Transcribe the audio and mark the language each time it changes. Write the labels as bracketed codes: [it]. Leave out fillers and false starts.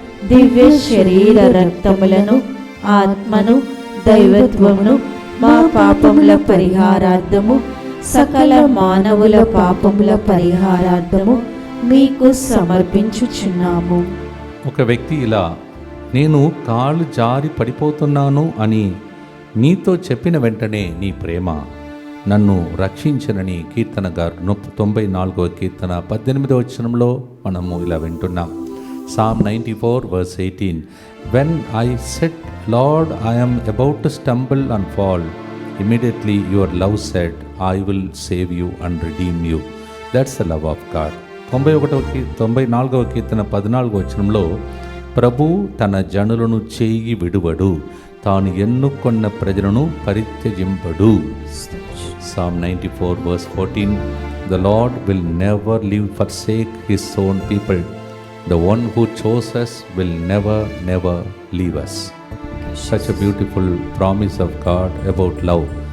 [te] దివ్య శరీర రక్తములను, ఆత్మను, దైవత్వమును మా పాపముల పరిహారార్థము, సకల మానవుల పాపముల పరిహారార్థము మీకు సమర్పించుచున్నాము. ఒక వ్యక్తి ఇలా, నేను కాళ్ళు జారి పడిపోతున్నాను అని నీతో చెప్పిన వెంటనే నీ ప్రేమ నన్ను రక్షించనని కీర్తనగారు 94వ కీర్తన 18వ వచనంలో మనము ఇలా వింటున్నాం. [en] Psalm 94 verse 18, when I said, Lord, I am about to stumble and fall, immediately your love said, I will save you and redeem you. That's the love of God. [te] 94వ కీర్తన 14వ వచనంలో, ప్రభు తన జనులను చేయి విడువడు, తాను ఎన్నుకొన్న ప్రజలను పరిత్యజింపడు. [en] Psalm 94 verse 14, the Lord will never leave forsake his own people. The one who chose us will never leave us. Such a beautiful promise of God about love.